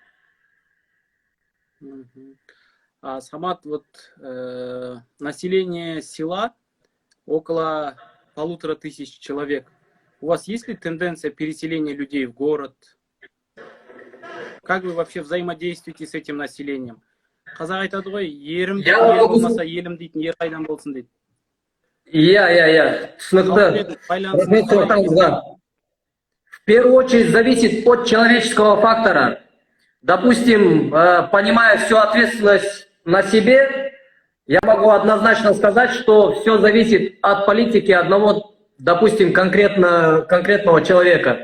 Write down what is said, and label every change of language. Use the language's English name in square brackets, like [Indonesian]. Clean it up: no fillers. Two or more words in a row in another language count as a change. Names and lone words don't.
[Russian] Самат, вот население села около 1500 человек. У вас есть ли тенденция переселения людей в город? Как вы вообще взаимодействуете с этим населением? [Kazakh] Қазақ айтады ғой, ерім ел болмаса елім дейтін ер қайдан болсын дейді. Түсінікті. Рахмет сұрақтарыңызға. [Russian] В первую очередь зависит от человеческого фактора. Допустим, понимая всю ответственность на себе, я могу однозначно сказать, что все зависит от политики одного, допустим, конкретного человека.